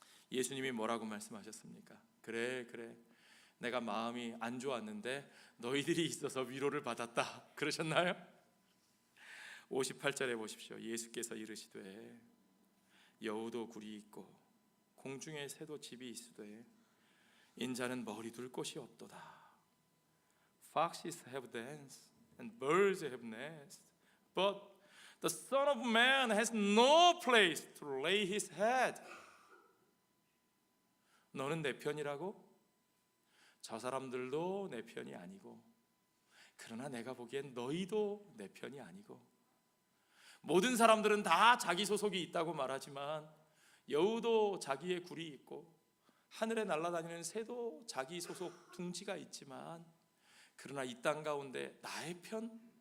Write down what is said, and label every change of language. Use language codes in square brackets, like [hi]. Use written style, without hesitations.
[ko] 예수님이 뭐라고 말씀하셨습니까? 그래, 내가 마음이 안 좋았는데 너희들이 있어서 위로를 받았다, 그러셨나요? 58절에 보십시오. 예수께서 이르시되 여우도 굴이 있고 공중에 새도 집이 있으되 인자는 머리 둘 곳이 없도다. [en] Foxes have dens and birds have nests, but the Son of Man has no place to lay his head. [ko] 너는 내 편이라고? 저 사람들도 내 편이 아니고, 그러나 내가 보기엔 너희도 내 편이 아니고, 모든 사람들은 다 자기 소속이 있다고 말하지만 여우도 자기의 굴이 있고 하늘에 날아다니는 새도 자기 소속 둥지가 있지만, 그러나 이 땅 가운데 나의 편?